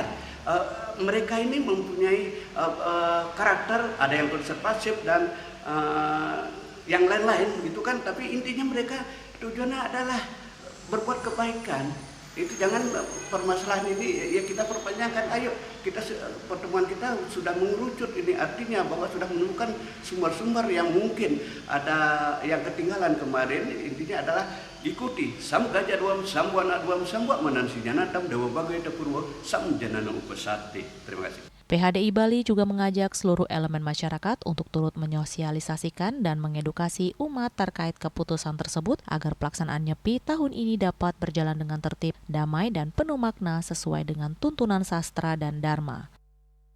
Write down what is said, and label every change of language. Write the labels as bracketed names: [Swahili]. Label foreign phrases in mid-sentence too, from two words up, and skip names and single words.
[Indonesian] Mereka ini mempunyai karakter, ada yang konservatif dan yang lain-lain gitu kan, tapi intinya mereka tujuannya adalah berbuat kebaikan. Itu jangan permasalahan ini ya kita perpanjangkan. Ayo kita pertemuan kita sudah mengerucut, ini artinya bahwa sudah menemukan sumber-sumber yang mungkin ada yang ketinggalan kemarin. Intinya adalah ikuti [Sanskrit] sam gajah duam sambuana duam sambuak manansinyanatam dewa bagai dapurwa sam janana upasati. [Indonesian] Terima kasih. PHDI Bali juga mengajak seluruh elemen masyarakat untuk turut menyosialisasikan dan mengedukasi umat terkait keputusan tersebut agar pelaksanaan Nyepi tahun ini dapat berjalan dengan tertib, damai, dan penuh makna sesuai dengan tuntunan sastra dan dharma.